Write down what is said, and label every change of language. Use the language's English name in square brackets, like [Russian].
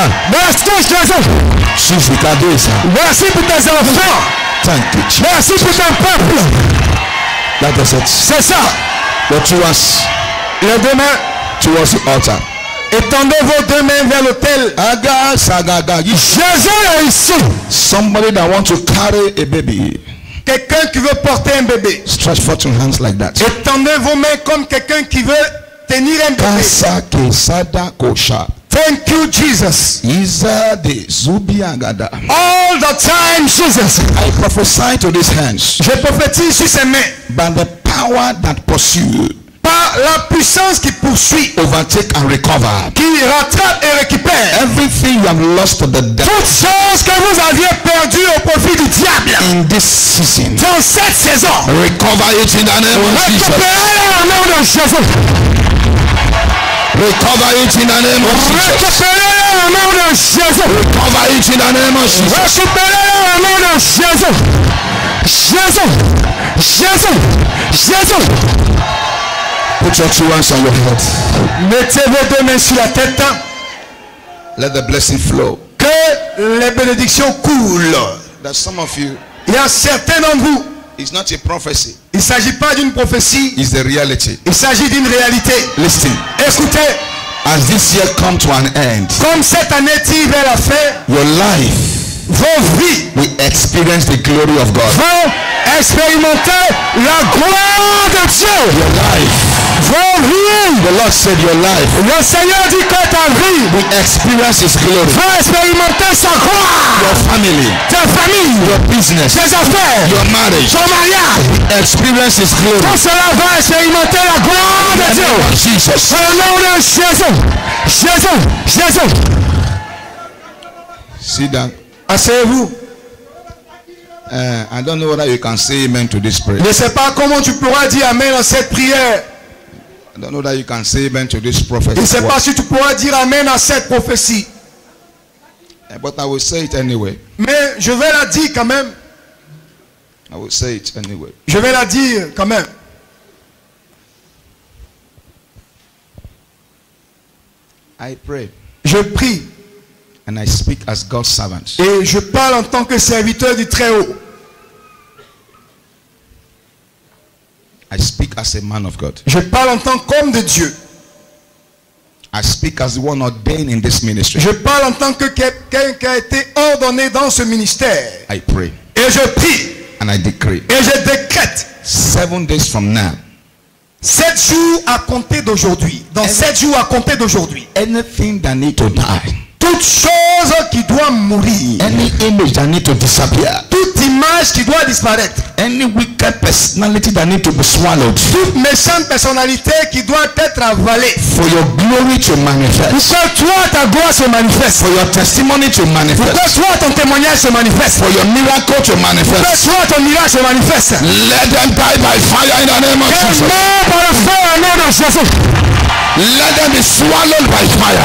[French] Merci Jésus. [English] Jesus, God do it. [French] Merci pour tes enfants. [English] Thank you, Jesus. [French] Merci pour ton peuple. [English] That is it. [French] C'est ça. [English] Your two hands [French] Les deux mains. [English] towards the altar. [French] Étendez vos deux mains vers l'autel. Aga, sagaga. Jésus est ici. [English] Somebody that wants to carry a baby. [French] Quelqu'un qui veut porter un bébé. [English] Stretch forth your hands like that. [French] Étendez vos mains comme quelqu'un qui veut tenir un bébé. Kasa kesada kosha. [English] Thank you, Jesus. Iza de zubiagada. All the time, Jesus. I prophesy to these hands [French] Je prophétise sur ces mains. [English] by the power that pursue, [French] Par la puissance qui poursuit, [English] overtake and recover [French] qui rattrape et récupère [English] everything you have lost to the devil [French] toutes choses que vous aviez perdues au profit du diable. [English] in this season. [French] Dans cette saison, [English] Recover it in the name of Jesus. [French] récupérez-les au nom de Jésus. [English] Recover it in the name of Jesus. [French] Récupérez-les au nom de Jésus. [English] Recover it in the name of Jesus. [French] Récupérez-les au nom de Jésus. Jésus. Jésus. Jésus. [English] Put your two hands on your head. [French] Mettez vos deux mains sur la tête. [English] Let the blessing flow. [French] Que les bénédictions coulent. [English] There's some of you, [French] Il y a certains d'entre vous. [English] it's not a prophecy, [French] Il ne s'agit pas d'une prophétie. [English] it's the reality. [French] Il s'agit d'une réalité. [English] Listen, [French] Écoutez, [English] as this year come to an end, [French] comme cette année tire vers la fin, [English] your life [French] vos vies [English] will experience the glory of God. [French] vont expérimenter la gloire de Dieu. [English] Your life, [French] Vos vies. [English] the Lord said your life [French] Le Seigneur dit que ta vie [English] will experience His glory. [French] va expérimenter sa gloire. [English] Your family, [French] Ta famille, [English] your business, [French] tes affaires, [English] your marriage [French] ton mariage. [English] will experience His glory. [French] Tout cela va expérimenter la gloire de [English] In the [French] Dieu. [English] name of Jesus. [French] Au nom de Jésus. Jésus. Jésus. [English] Sit down. [French] Asseyez-vous. [English] I don't know whether you can say amen to this prayer. [French] Je ne sais pas comment tu pourras dire amen à cette prière. [English] I don't know whether you can say amen to this [French] Je ne sais [English] prophecy. [French] pas si tu pourras dire amen à cette prophétie. [English] But I will say it anyway. [French] Mais je vais la dire quand même. [English] I will say it anyway. [French] Je vais la dire quand même. [English] I pray. [French] Je prie. [English] And I speak as God's servant. [French] Et je parle en tant que serviteur du Très-Haut. [English] I speak as a man of God. [French] Je parle en tant qu'homme de Dieu. [English] I speak as the one ordained in this ministry. [French] Je parle en tant que quelqu'un qui a été ordonné dans ce ministère. [English] I pray. [French] Et je prie. [English] And I decree. [French] Et je décrète. [English] 7 days from now. [French] 7 jours à compter d'aujourd'hui. Dans 7 jours à compter d'aujourd'hui. [English] Anything that need to die. [French] Toute chose qui doit mourir. [English] Any image that need to disappear. [French] Toute image qui doit disparaître. [English] Any wicked personality that need to be swallowed. [French] Toute méchante personnalité qui doit être avalée. [English] For your glory to manifest. [French] Pour que toi ta gloire se manifeste. [English] For your testimony to manifest. [French] Pour que toi ton témoignage se manifeste. [English] For your miracle to manifest. [French] Pour que toi ton miracle se manifeste. [English] Let them die by fire in the name of Jesus. [French] Par le feu au nom de Jésus. [English] Let them be swallowed by fire.